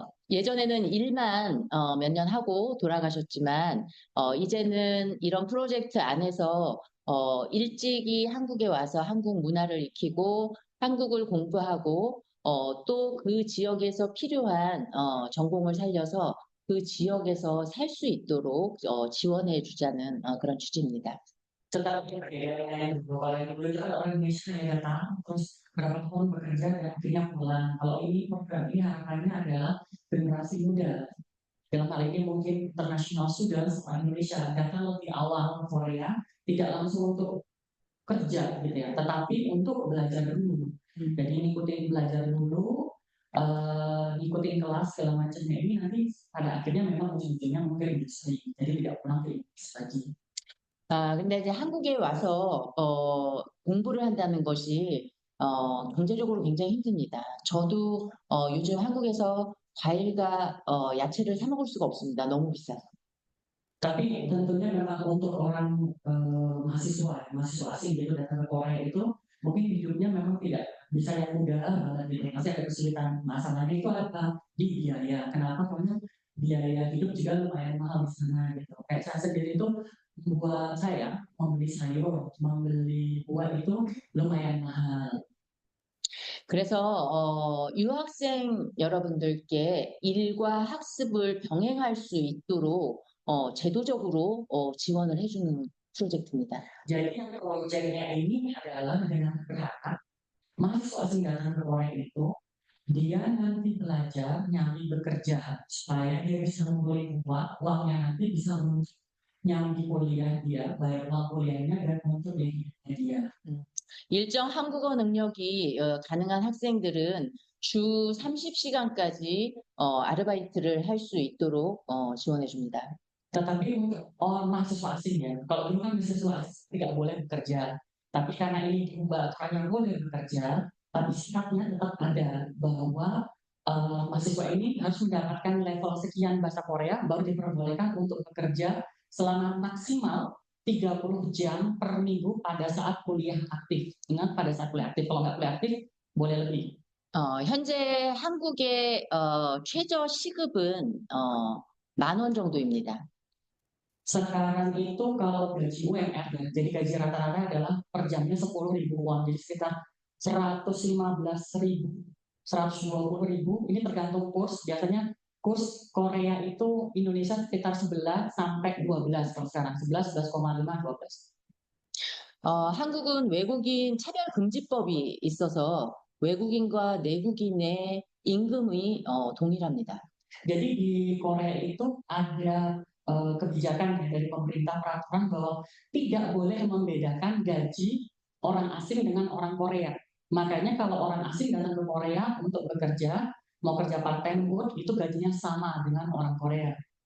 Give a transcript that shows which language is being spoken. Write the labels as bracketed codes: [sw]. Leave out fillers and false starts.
[ko] 예전에는 일만 몇 년 하고 돌아가셨지만 이제는 이런 프로젝트 안에서 일찍이 한국에 와서 한국 문화를 익히고 한국을 공부하고 또 그 지역에서 필요한 전공을 살려서 그 지역에서 살 수 있도록 지원해 주자는 그런 취지입니다. [id] Tetapi kalau yang dulu itu ada orang Indonesia yang datang terus berapa tahun bekerja dan akhirnya pulang. Kalau ini program ini harapannya adalah generasi muda. Dalam hal ini mungkin [en] international students [id] orang Indonesia datang lebih awal ke Korea, tidak langsung untuk kerja gitu ya, tetapi untuk belajar dulu. Jadi ngikutin belajar dulu, ngikutin kelas segala macamnya ini nanti pada akhirnya memang ujung-ujungnya mungkin industri. Jadi tidak pulang ke industri lagi. [ko] 근데 이제 한국에 와서 공부를 한다는 것이 경제적으로 굉장히 힘듭니다. 저도 요즘 한국에서 과일과 야채를 사 먹을 수가 없습니다. 너무 비싸서. [id] Tapi tentunya memang untuk orang mahasiswa asing gitu datang ke Korea itu mungkin hidupnya memang tidak bisa yang mudah banget gitu. Masih ada kesulitan. Masalahnya itu apa? Di biaya. Kenapa? Karena biaya hidup juga lumayan mahal di sana gitu. Kayak saya sendiri itu buat saya membeli sayur, membeli buah itu lumayan mahal. [ko] 그래서 유학생 여러분들께 일과 학습을 병행할 수 있도록 제도적으로 지원을 해주는 프로젝트입니다. [id] Jadi yang proyeknya ini adalah dengan berharap mahasiswa asing datang ke Korea itu dia nanti belajar nyambi bekerja supaya dia bisa mengumpulkan uangnya nanti bisa nyambi kuliah dia, bayar uang kuliahnya dan untuk hidupnya dia. [ko] 일정 한국어 능력이 가능한 학생들은 주 30시간까지 아르바이트를 할 수 있도록 지원해 줍니다. [id] Tetapi untuk mahasiswa asing ya, kalau dulu kan mahasiswa asing tidak boleh bekerja, tapi karena ini diubah karena boleh bekerja, tapi sifatnya tetap ada bahwa mahasiswa ini harus mendapatkan level sekian bahasa Korea baru diperbolehkan untuk bekerja selama maksimal 30 jam per minggu pada saat kuliah aktif. Ingat pada saat kuliah aktif, kalau nggak kuliah aktif boleh lebih. [ko] 현재 한국의 최저 시급은 10,000원 정도입니다. [id] Sekarang itu kalau gaji UMR, jadi gaji rata-rata adalah per jamnya 10.000 won, jadi sekitar 115.000, 120.000. Ini tergantung kurs. Biasanya kurs Korea itu Indonesia sekitar 11 sampai 12 kalau sekarang 11, 11,5, 12. [ko] 한국은 외국인 차별금지법이 있어서 외국인과 내국인의 임금이 동일합니다. [id] Jadi di Korea itu ada kebijakan dari pemerintah peraturan bahwa tidak boleh membedakan gaji orang asing dengan orang Korea. Makanya kalau orang asing datang ke Korea untuk bekerja, mau kerja part time pun itu gajinya sama dengan orang Korea.